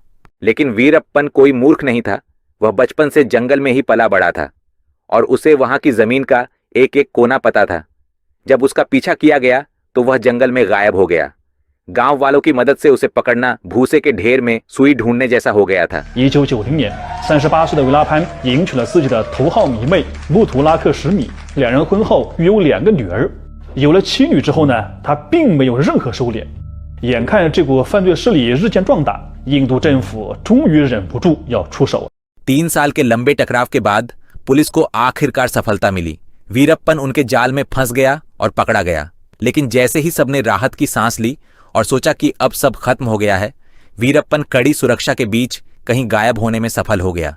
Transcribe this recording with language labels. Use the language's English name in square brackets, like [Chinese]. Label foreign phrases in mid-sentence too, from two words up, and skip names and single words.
[Hindi] लेकिन वीरप्पन कोई मूर्ख नहीं था। वह बचपन से जंगल में ही पला बड़ा था और उसे वहां की जमीन का एक एक कोना पता था। जब उसका पीछा किया गया तो वह जंगल में गायब हो गया। गांव वालों की मदद से उसे पकड़ना भूसे के ढेर में सुई ढूंढने जैसा हो गया था। [Chinese] 1990 年，38岁的维拉潘迎娶了自己的头号迷妹穆图拉克什米，两人婚后育有2个女儿。有了妻女之后呢，他并没有任何收敛。眼看这股犯罪势力日渐壮大，印度政府终于忍不住要出手。 [Hindi] 3 साल के लंबे टकराव के बाद पुलिस को आखिरकार सफलता मिली। वीरप्पन उनके जाल में फंस गया और पकड़ा गया। लेकिन जैसे ही सबने राहत की सांस ली और सोचा कि अब सब खत्म हो गया है, वीरप्पन कड़ी सुरक्षा के बीच कहीं गायब होने में सफल हो गया।